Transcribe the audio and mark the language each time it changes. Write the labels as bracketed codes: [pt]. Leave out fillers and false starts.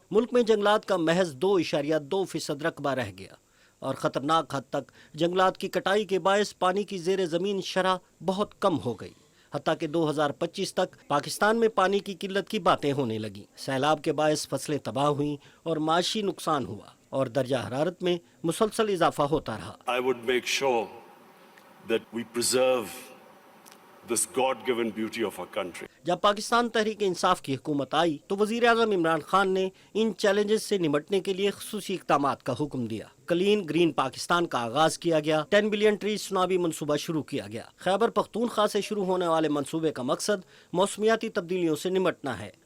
[hi] मुल्क में जंगलात का महज 2.2% रकबा रह गया और ख़तरनाक हद तक जंगलात की कटाई के बायस पानी की ज़ेर ज़मीन शरह बहुत कम हो गई। हत्ता कि 2025 तक पाकिस्तान में पानी की किल्लत की बातें होने लगी। सैलाब के बायस फसलें तबाह हुई और माशी नुकसान हुआ और दर्जा हरारत में मुसलसल इजाफा होता रहा। [en] I would make sure that we preserve this God-given beauty of our country. [hi] जब पाकिस्तान तहरीक इंसाफ की हुकूमत आई तो वज़ीर आज़म इमरान खान ने इन चैलेंजेस से निपटने के लिए खुसूसी इक़दामात का हुक्म दिया। क्लीन ग्रीन पाकिस्तान का आगाज किया गया। 10 बिलियन ट्री सुनाबी मंसूबा शुरू किया गया। खैबर पख्तूनख्वा से शुरू होने वाले मंसूबे का मकसद मौसमियाती तब्दीलियों से निपटना है।